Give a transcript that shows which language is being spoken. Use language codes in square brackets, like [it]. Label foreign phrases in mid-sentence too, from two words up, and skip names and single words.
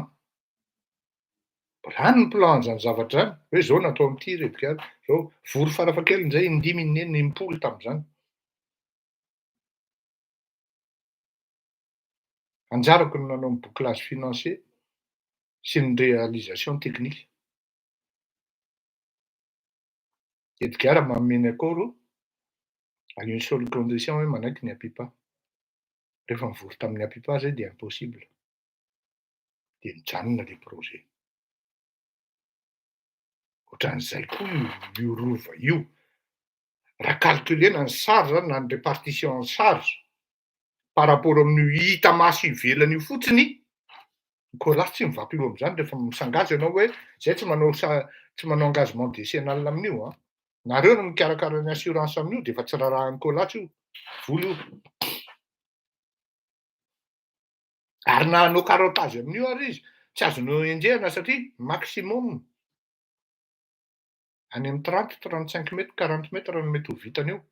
[mg] Mbola any ny plan zany zavatra zany, hoe zao natao am'ty Edgar, zao vory farafahakeliny zay 5 tamin'izany. Anjarako no nanao ny [fr] bouclage financier [mg] sy ny [fr] réalisation technique. [mg] Edgar manome [fr] accord à une seule condition [mg] hoe manaiky ny Apipa. Rehefa mivory tamin'ny Apipa zay dia impossible. De mijanona le projet. Ohatran'izay koa io rova io. Raha calculena ny charge na ny [fr] répartition en charge par rapport [mg] amin'ny hita maso ivelany io fotsiny, ny Colas tsy mivampy io amin'izany rehefa misangazy ianao hoe zay tsy manao [fr] engagement décennal [mg] amin'io. Nareo no mikarakara ny assurance amin'io de efa tsy rarahan'ny Colas io. Vola io. Ary na hanao carottage amin'io ary izy, tsy azonao enjehana satria maximum any amin'ny 30-35 mètres, 40 mètres no mety ho vitany eo.